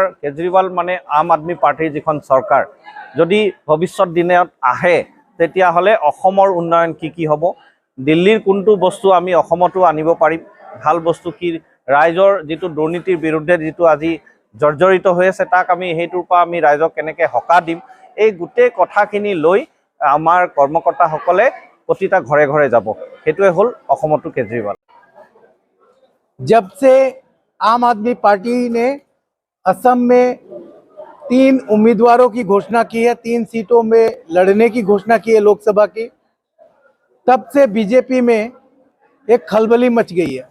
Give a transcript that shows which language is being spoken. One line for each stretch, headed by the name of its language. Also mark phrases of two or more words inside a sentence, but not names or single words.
Assamese: কেজৰিৱাল মানে আম আদমি পাৰ্টিৰ যিখন চৰকাৰ যদি ভৱিষ্যত দিনত আহে তেতিয়াহ'লে অসমৰ উন্নয়ন কি হ'ব, দিল্লীৰ কোনটো বস্তু আমি অসমতো আনিব পাৰিম, ভাল বস্তু কি, ৰাইজৰ যিটো দুৰ্নীতিৰ বিৰুদ্ধে যিটো আজি জৰ্জৰিত হৈ আছে তাক আমি সেইটোৰ পৰা আমি ৰাইজক কেনেকৈ সকাহ দিম, এই গোটেই কথাখিনি লৈ আমাৰ কৰ্মকৰ্তাসকলে প্ৰতিটা ঘৰে ঘৰে যাব। সেইটোৱে হ'ল অসমতো কেজৰিৱাল।
Hindi: जब से आम आदमी पार्टी ने असम में 3 उम्मीदवारों की घोषणा की है, 3 सीटों में लड़ने की घोषणा की है लोकसभा की, तब से बीजेपी में एक खलबली मच गई है।